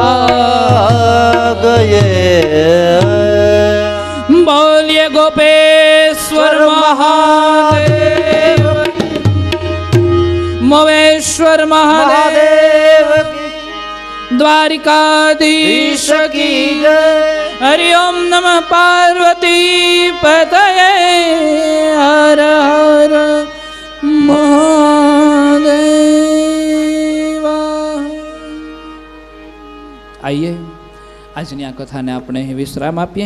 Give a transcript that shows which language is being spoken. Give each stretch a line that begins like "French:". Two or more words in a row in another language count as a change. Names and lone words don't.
Hindi: गए. बोलिए गोपेश्वर महादेव, मोवेश्वर महादेव, द्वारिकाधीश की जय.
Sanskrit: हरि ओम नमः पार्वती पतये,
Hindi: हर हर महादेवा.
Gujarati: आइए આજની આ કથાને આપણે વિશ્રામ આપીએ.